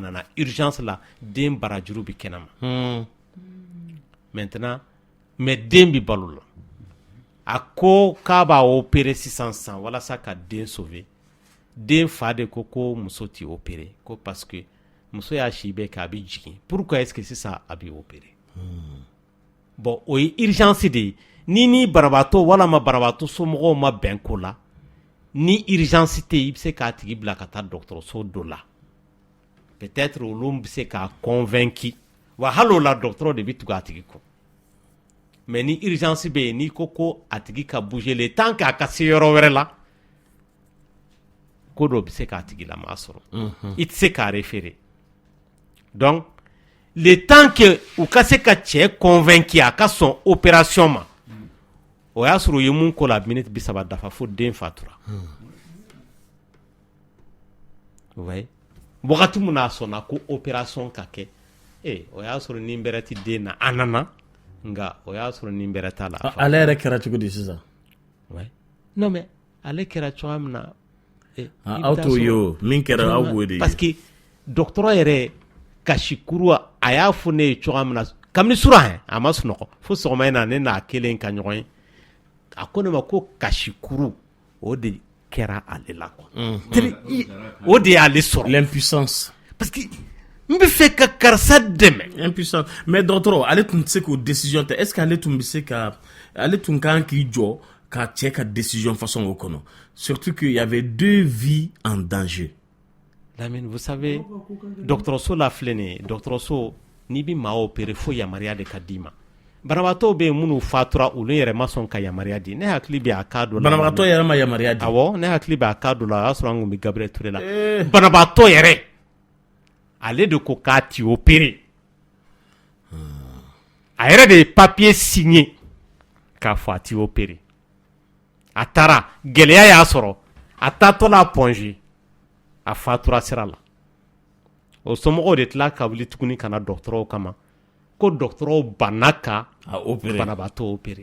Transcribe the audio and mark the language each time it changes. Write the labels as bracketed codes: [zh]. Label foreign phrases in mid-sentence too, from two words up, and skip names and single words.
[bm] nana urgence la den barajuru bɛ kɛnɛma maintenant mais den bɛ balo la a ko k'a b'a opérer sisan walasa ka den sauver den fa de ko muso t'i opérer ko [fr] parce que [bm] muso y'a si bɛɛ kɛ a bɛ jigin pourquoi [fr] est-ce que [bm] sisan a bɛ opérer bon o ye urgence de ye ni banabaatɔ walama banabaatɔ somɔgɔw ma bɛn ko la ni urgence tɛ i bɛ se k'a tigi bila ka taa dɔgɔtɔrɔso dɔ la peut-être olu bɛ se k'a convaincre wa hali o la dɔgɔtɔrɔ de bɛ tugu a tigi kɔ mais ni urgence bɛ yen n'i ko a tigi ka bouger [fr] le temps que [bm] a ka se yɔrɔ wɛrɛ la ko dɔ bɛ se k'a tigi lama sɔrɔ i tɛ se k'a référer donc [fr] le temps que [bm] u ka se ka cɛ convaincre a ka sɔn opération ma o y'a sɔrɔ u ye mun ko la minute 30 dafa fo den fatura [fr] vous voyez [bm] wagati mun n'a sɔnna ko opération ka kɛ o y'a sɔrɔ nin bɛrɛ tɛ den na a nana nka o y'a sɔrɔ nin bɛrɛ t'a la ale yɛrɛ kɛra cogo di sisan [fr] non mais [bm] ale kɛra cogoya min na aw t'o ye o min kɛra aw b'o de ye [fr] parce que [bm] dɔgɔtɔrɔ yɛrɛ kasikuru a y'a fɔ ne ye cogoya min na kabini sura a ma sunɔgɔ fo sɔgɔma in na ne n'a kelen ka ɲɔgɔn ye a ko ne ma ko kasikuru o de kɛra ale la o de y'ale sɔrɔ [fr] l'impuissance parce que [bm] n bɛ fɛ ka karisa dɛmɛ impuissance mais dɔgɔtɔrɔ ale tun tɛ se k'o décision ta [fr] est-ce que [bm] ale tun bɛ se ka ale tun kan k'i jɔ ka cɛ ka décision façon o kɔnɔ [fr] surtout qu'il y avait 2 vies en danger. [bm] Lamine, [fr] vous savez [bm] dɔgɔtɔrɔso la filɛ nin ye dɔgɔtɔrɔso n'i bɛ maa opérer fo yamaruya de ka d'i ma banabaatɔw bɛ yen minnu fatura olu yɛrɛ ma sɔn ka yamaruya di ne hakili bɛ a cas dɔ la banabaatɔ yɛrɛ ma yamaruya di awɔ ne hakili bɛ a cas dɔ la o y'a sɔrɔ an tun bɛ Gabriel Touré la banabaatɔ yɛrɛ ale de ko k'a ti opérer a yɛrɛ de ye [fr] papier signé [bm] k'a fɔ a ti opérer a taara gɛlɛya y'a sɔrɔ a taatɔ la Pɔnze a fatura sira la o somɔgɔw de tila ka wuli tuguni ka na dɔgɔtɔrɔw kama ko dɔgɔtɔrɔw banna ka banabaatɔ opérer